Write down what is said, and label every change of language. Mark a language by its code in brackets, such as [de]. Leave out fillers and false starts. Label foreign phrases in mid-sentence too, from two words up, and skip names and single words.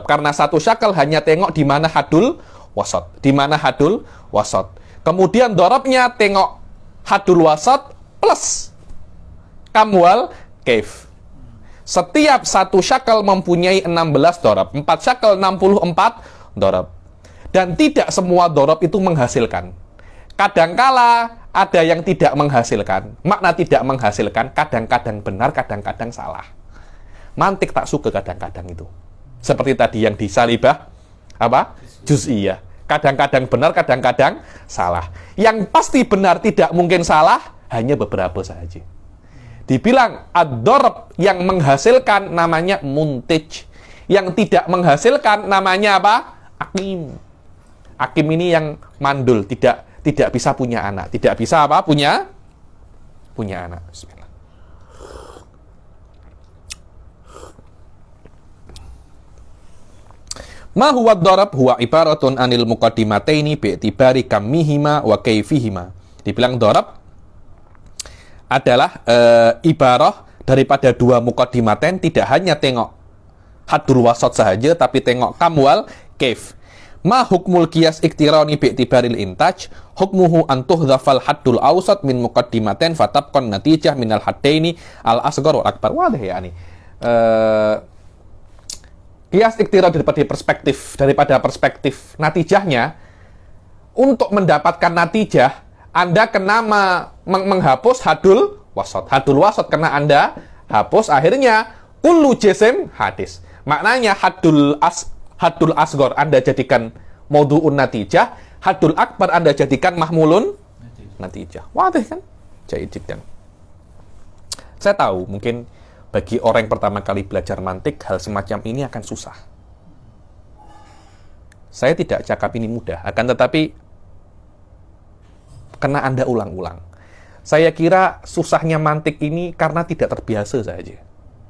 [ms] Karena satu syakal hanya tengok di mana [ar] حد الوسط. [ms] Di mana [ar] حد الوسط. [ms] Kemudian dorobnya tengok [ar] حد الوسط [ms] plus [ar] الكم والكيف. [ms] Setiap satu syakal mempunyai 16 dorob. 4 syakal 64 dorob. Dan tidak semua dorob itu menghasilkan. Kadangkala ada yang tidak menghasilkan. Makna tidak menghasilkan kadang-kadang benar, kadang-kadang salah. Mantik tak suka kadang-kadang itu. Seperti tadi yang di salibah apa? Juz'iyah. Kadang-kadang benar, kadang-kadang salah. Yang pasti benar tidak mungkin salah, hanya beberapa saja. Dibilang ad-dorob yang menghasilkan namanya muntij. Yang tidak menghasilkan namanya apa? Akim. Akim ini yang mandul, tidak bisa punya anak. Tidak bisa apa? Punya anak. Bismillah. [ar] ما هو الضرب هو عبارة عن المقدمتين باعتبار كمهما وكيفهما. [ms] Dibilang darab adalah ibarah daripada dua muqaddimatain, tidak hanya tengok [ar] حد الوسط [ms] sahaja tapi tengok [ar] الكم والكيف. ما حكم القياس الاقتراني باعتبار الإنتاج حكمه أن يحذف الحد الأوسط من المقدمتين فتبقى النتيجة من الحدين الأصغر والأكبر. [ms] Wadah ya ini. [ar] قياس اقتراني [ms] daripada perspektif natijahnya, untuk mendapatkan natijah Anda kena menghapus [ar] حد الوسط. حد الوسط [ms] kena Anda hapus, akhirnya [ar] كل جسم حادث. [ms] Maknanya [ar] الحد الأصغر [ms] Anda jadikan [ar] موضوع النتيجة, الحد الأكبر [ms] Anda jadikan [ar] محمول النتيجة. [ms] Wadah kan? [ar] جيد جدا. [ms] Saya tahu mungkin bagi orang yang pertama kali belajar mantik, hal semacam ini akan susah. Saya tidak cakap ini mudah, akan tetapi kena Anda ulang-ulang. Saya kira susahnya mantik ini karena tidak terbiasa saja.